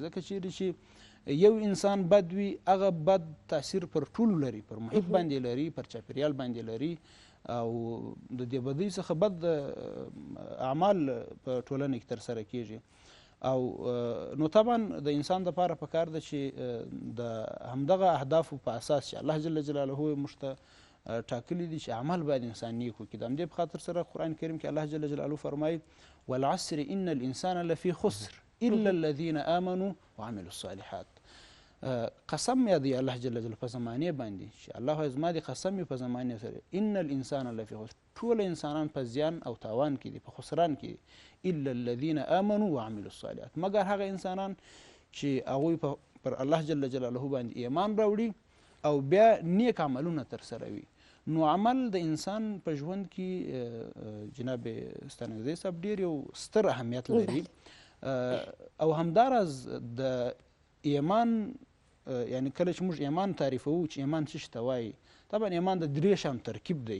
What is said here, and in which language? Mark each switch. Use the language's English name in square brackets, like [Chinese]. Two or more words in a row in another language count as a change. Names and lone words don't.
[Pashto] ځکه چیرې چې یو انسان بد وي، هغه بد تاثیر پر ټولو لري، پر محیط باندې لري، پر چاپیریال باندې لري، او د دې بدۍ څخه بد اعمال په ټولنه کې ترسره کیږي. او نو طبعا د انسان دپاره پکار ده چې د همدغه اهدافو په اساس چې الله [Arabic] جل جلاله [Pashto] موږ ته ټاکلي دي چې عمل باید انسان نیک وکړي. د همدې په خاطر سره قرآن کریم کې الله [Arabic] جل جلاله [Pashto] فرمایي [Arabic] والعصر ان الانسان لفی خسر الا الذين امنوا وعملوا الصالحات. [Pashto] قسم یادوي الله [Arabic] جل جلاله [Pashto] په زمانې باندې چې الله وایي زما د قسم یې په زمانې سره [Arabic] ان الانسان لفی خسر، [Pashto] ټول انسانان په زیان او تاوان کې دي، په خسران کې دي. [Arabic] الا الذين امنوا وعملوا الصالحات، [Pashto] مګر هغه انسانان چې هغوی پر الله [Arabic] جل جلاله [Pashto] باندې ایمان راوړي او بیا نیک عملونه ترسره وي. نو عمل د انسان په ژوند کې جناب ستانکزی صاحب ډېر یو ستر اهمیت لري. او همداراز د ایمان، یعنی کله چې موږ ایمان تعریفوو چې ایمان څه شي ته وایي، طبعا ایمان د درې شیانو ترکیب دی.